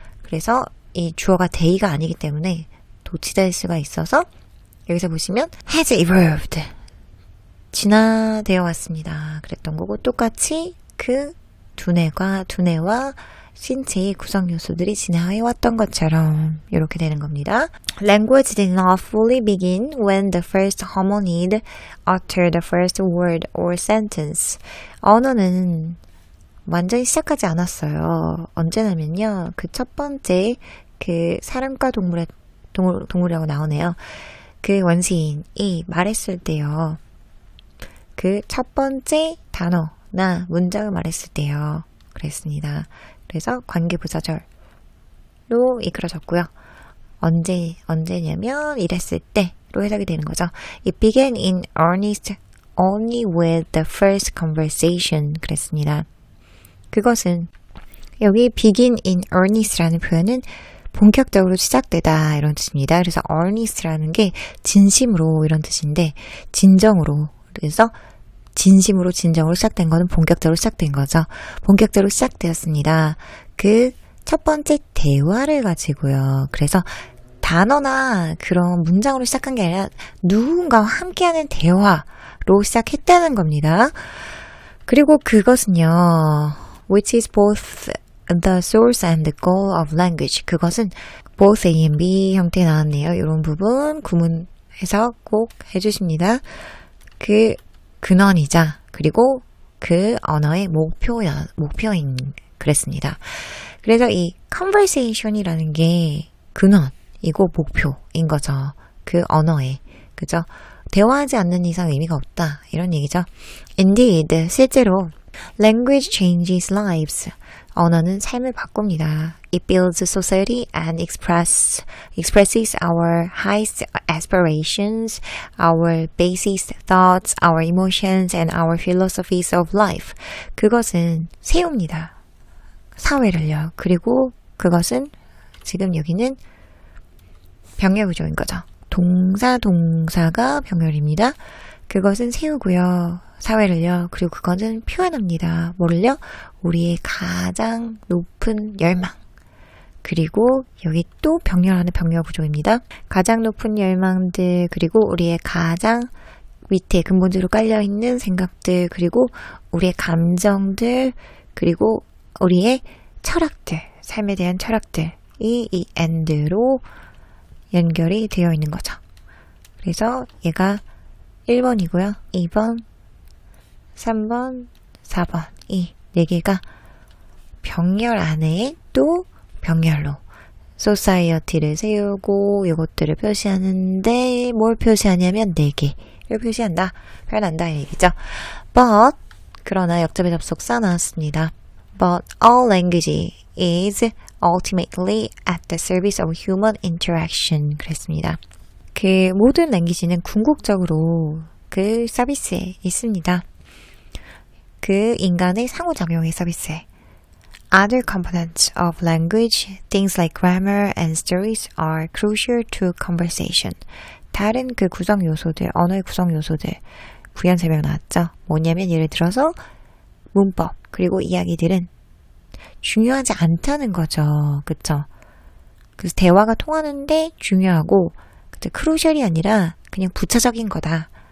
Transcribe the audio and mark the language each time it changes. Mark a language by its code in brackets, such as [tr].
[ko] 그래서 이 주어가 they가 아니기 때문에 도치될 수가 있어서 여기서 보시면 has evolved 진화되어 왔습니다. 그랬던 거고 똑같이 그 두뇌와 신체의 구성 요소들이 진화해 왔던 것처럼 이렇게 되는 겁니다. [en] Language did not fully begin when the first hominid uttered the first word or sentence. [ko] 언어는 완전히 시작하지 않았어요. 언제냐면요. 그 첫 번째 그 사람과 동물이라고 나오네요. 그 원시인이 말했을 때요. 그 첫 번째 단어나 문장을 말했을 때요. 그랬습니다. 그래서 관계부사절로 이끌어졌고요. 언제냐면 이랬을 때로 해석이 되는 거죠. [en] It began in earnest only with the first conversation. [ko] 그랬습니다. 그것은 여기 begin in earnest라는 표현은 본격적으로 시작되다 이런 뜻입니다. 그래서 earnest라는 게 진심으로 이런 뜻인데 진정으로 그래서 진심으로 진정으로 시작된 거는 본격적으로 시작된 거죠. 본격적으로 시작되었습니다. 그 첫 번째 대화를 가지고요. 그래서 단어나 그런 문장으로 시작한 게 아니라 누군가와 함께하는 대화로 시작했다는 겁니다. 그리고 그것은요. [en] which is both the source and the goal of language. [ko] 그것은 both A and B 형태에 나왔네요. 이런 부분 구문해서 꼭 해주십니다. 그 근원이자 그리고 그 언어의 목표인 그랬습니다. 그래서 이 conversation이라는 게 근원이고 목표인 거죠. 그 언어의 그죠? 대화하지 않는 이상 의미가 없다 이런 얘기죠. [en] Indeed, [ko] 실제로 [en] language changes lives. [ko] 언어는 삶을 바꿉니다. [en] It builds society and expresses our highest aspirations, our basest thoughts, our emotions, and our philosophies of life. [ko] 그것은 세웁니다. 사회를요. 그리고 그것은 지금 여기는 병렬 구조인 거죠. 동사가 병렬입니다. 그것은 세우고요. 사회를요. 그리고 그것은 표현합니다. 뭐를요? 우리의 가장 높은 열망. 그리고 여기 또 병렬하는 병렬 구조입니다. 가장 높은 열망들, 그리고 우리의 가장 밑에 근본적으로 깔려있는 생각들, 그리고 우리의 감정들, 그리고 우리의 철학들, 삶에 대한 철학들이 이 end로 연결이 되어 있는 거죠. 그래서 얘가 1번이고요. 2번, 3번, 4번 이 4개가 병렬 안에 또 병렬로 society를 세우고 이것들을 표시하는데 뭘 표시하냐면 4개를 표시한다. 표현한다 이 얘기죠. [en] But [ko] 그러나 역접의 접속사 나왔습니다. [en] But all language is ultimately at the service of human interaction. [ko] 그랬습니다. 그 모든 랭귀지는 궁극적으로 그 서비스에 있습니다. 그 인간의 상호작용의 서비스에. [en] Other components of language, things like grammar and stories are crucial to conversation. [ko] 다른 그 구성 요소들, 언어의 구성 요소들, 부연 설명 나왔죠. 뭐냐면 예를 들어서 문법, 그리고 이야기들은 중요하지 않다는 거죠. 그쵸? 그래서 대화가 통하는데 중요하고, 크루셜이 아니라 그냥 부차적인 거다.